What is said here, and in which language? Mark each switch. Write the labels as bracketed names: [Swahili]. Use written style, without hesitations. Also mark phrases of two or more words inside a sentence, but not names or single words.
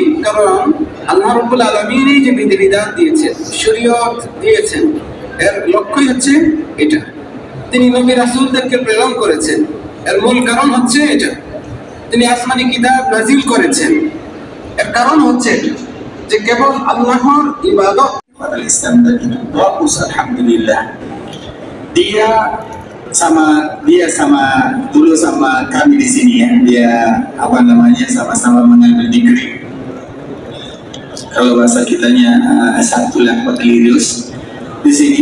[Bangla] কারণ আল্লাহ রাব্বুল আলামিন যে বিধিবিধান দিয়েছেন, শরীয়ত দিয়েছেন, এর লক্ষ্যই হচ্ছে এটা। তিনি নবী রাসূলদেরকে প্রেরণ করেছেন, এর মূল কারণ হচ্ছে এটা। তিনি আসমানি কিতাব নাজিল করেছেন, এর কারণ hচ্ছে এটা, যে কেবল আল্লাহর ইবাদত। [Indonesian] Islam dan itu bagus, alhamdulillah. Dia dulu sama kami di sini ya. Dia sama-sama mengambil degree. Kalau bahasa kitanya S1 lah, bakalirius di sini.